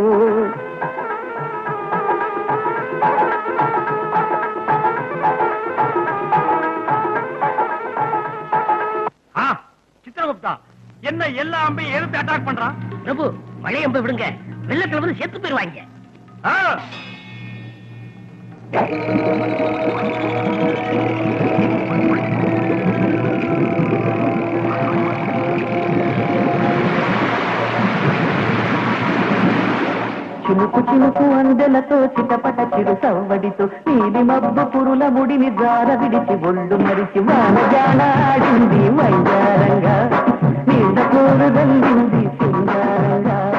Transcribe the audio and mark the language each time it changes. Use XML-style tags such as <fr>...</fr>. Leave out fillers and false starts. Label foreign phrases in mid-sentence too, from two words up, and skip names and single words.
<ta>சித்திரகுப்தா, என்ன எல்லா அம்பையும் எடுத்து அட்டாக் பண்றான்? பிரபு, மழை அம்பை விடுங்க, வெள்ளத்துல வந்து செத்து போயிருவாங்க.</ta> <te>చినుకు చినుకు అందెలతో చిటపట చిరు సవ్వడితో నీలి మబ్బు పురుల ముడిని జార విడిచి ఒళ్ళు మరిచి వానజానాడింది మైదారంగా, నీడ పూలు దండింది సింగారంగా.</te>